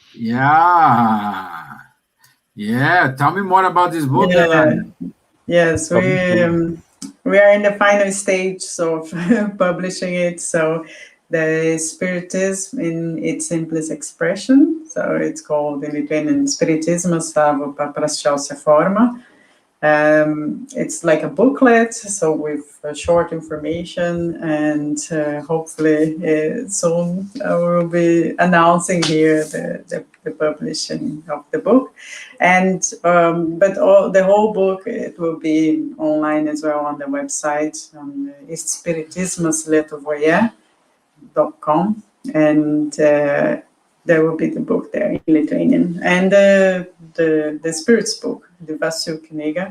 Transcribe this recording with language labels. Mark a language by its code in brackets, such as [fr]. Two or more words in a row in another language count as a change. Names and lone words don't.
[en] Yeah. Tell me more about this book. Yes, we are in the final stage of publishing it. So the Spiritism in its simplest expression. So it's called in Lithuanian [lt] Spiritismo savo paprasčiausia forma. [en] It's like a booklet, so with short information, and hopefully soon we'll be announcing here the publishing of the book. And but the whole book, it will be online as well on the website, on espiritismoslietuvoje.com, and there will be the book there in Lithuanian, and the Spirits book, the [lt] Vasu Kniga.